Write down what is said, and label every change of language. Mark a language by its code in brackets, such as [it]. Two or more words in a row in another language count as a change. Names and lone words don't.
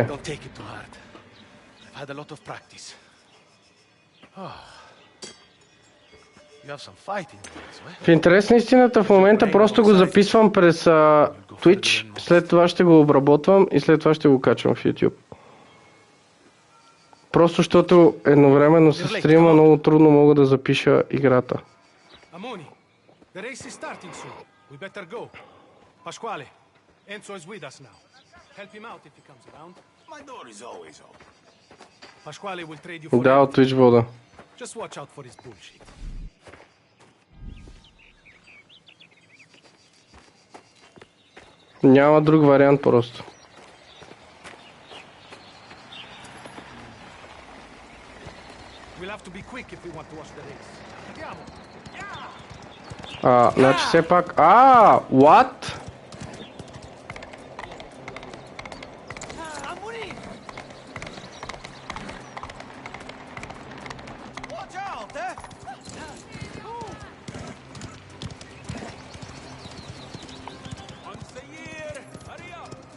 [en] Don't take it too hard. I've had a lot of practice. You have some fight in you, eh? [bg] В интерес на истината в момента просто го записвам през Twitch, след това ще го обработвам и след това ще го качвам в YouTube. Просто защото едновременно с стрима много трудно мога да запиша играта. [en] Amoni, the race is starting soon. We better go. Pasquale, Enzo is with us now. Help him out if he comes around. My door is always open. Pasquale will trade you for [bg] Да, от Twitch вода. [en] Just watch out for his bullshit. [bg] Няма друг вариант просто. [en] We'll have to be quick if we want to watch the race. Andiamo. [bg] Значи все пак... [en] what? Watch out, eh? Once a year. Hurry up.